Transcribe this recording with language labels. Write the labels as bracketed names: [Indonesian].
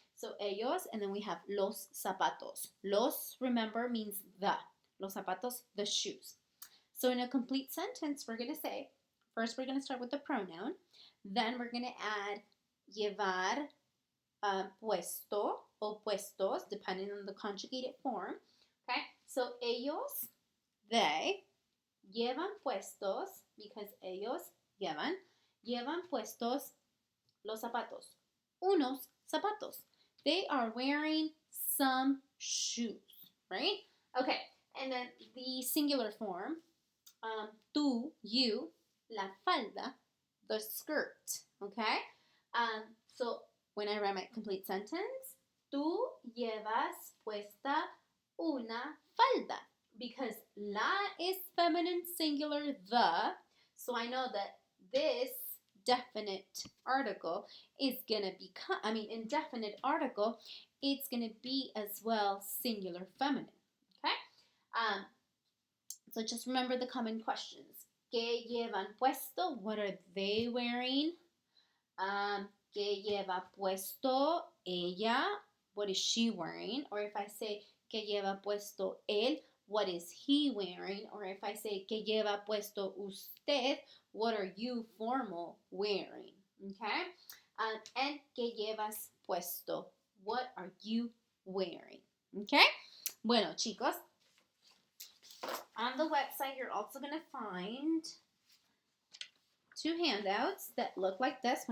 [English] So ellos, and then we have los zapatos. Los, remember, means the. Los zapatos, the shoes. So in a complete sentence, we're going to say, first we're going to start with the pronoun, then we're going to add llevar, puesto o puestos, depending on the conjugated form. Okay, so ellos, they, llevan puestos, because [Spanish] ellos llevan puestos los zapatos. Unos zapatos. [English] They are wearing some shoes, right? Okay, and then the singular form, tú, you, la falda, the skirt, okay? So when I write my complete sentence, [Spanish] tú llevas puesta una falda, [English] because la is feminine singular, the, so I know that this definite article is gonna become, indefinite article, it's gonna be as well singular feminine, okay? So just remember the common questions. [Spanish] ¿Qué llevan puesto? [English] What are they wearing? [Spanish] ¿Qué lleva puesto ella? [English] What is she wearing? Or if I say, [Spanish] ¿qué lleva puesto él? [English] What is he wearing? Or if I say, [Spanish] ¿qué lleva puesto usted? [English] What are you formal wearing? Okay? And [Spanish] ¿qué llevas puesto? [English] What are you wearing? Okay? [Spanish] Bueno, chicos, [English] on the website, you're also going to find two handouts that look like this.